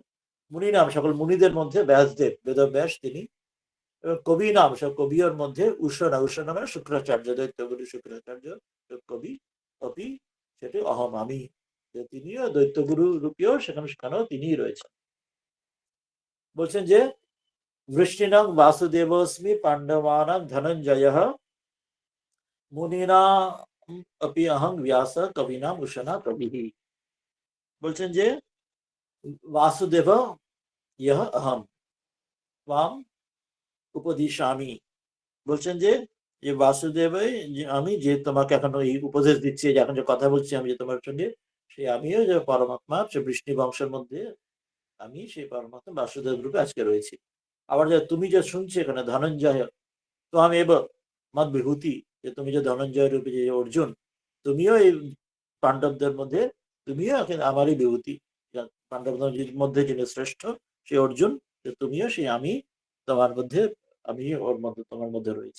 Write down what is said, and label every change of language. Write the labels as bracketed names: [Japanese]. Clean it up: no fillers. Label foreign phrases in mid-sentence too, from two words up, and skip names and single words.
[Bangla] মুনি নাম সকল মুনিদের মধ্যে ব্যাসদেব, বেদব্যাস তিনি। এবং কবি নাম সব কবির মধ্যে উষনা, উষনা মানে শুক্রাচার্য, দৈত্যগুরু শুক্রাচার্য কবি। কবি সেটি অহম আমি, তিনিও দৈত্যগুরু রূপীয় সেখানেও তিনিই রয়েছেন। বলছেন যে [Sanskrit] वृष्णिनां वासुदेवोऽस्मि पाण्डवानां धनञ्जयः मुनीनाम् अपि अहं व्यास कवीनाम उशना कविः। [Bangla] বলছেন যে [Sanskrit] वासुदेव यह अहम त्वाम उपदिशामि। [Bangla] বলছেন যে যে বাসুদেব, আমি যে তোমাকে এখন এই উপদেশ দিচ্ছি, যে এখন যে কথা বলছি আমি যে তোমার সঙ্গে, সেই আমিও যে পরমাত্মা, সে বৃষ্ণি বংশের মধ্যে আমি সেই পরমাত্মা বাসুদেব রূপে আজকে রয়েছি। আবার যে তুমি যে শুনছি এখানে ধনঞ্জয়, তো আমি এবার মত বিভূতি, যে তুমি যে ধনঞ্জয় রূপে যে অর্জুন, তুমিও এই পাণ্ডবদের মধ্যে, তুমিও এখন আমারই বিভূতি, পাণ্ডবদের মধ্যে যিনি শ্রেষ্ঠ সেই অর্জুন, তুমিও সেই আমি, তোমার মধ্যে আমি, ওর মধ্যে তোমার মধ্যে রয়েছি।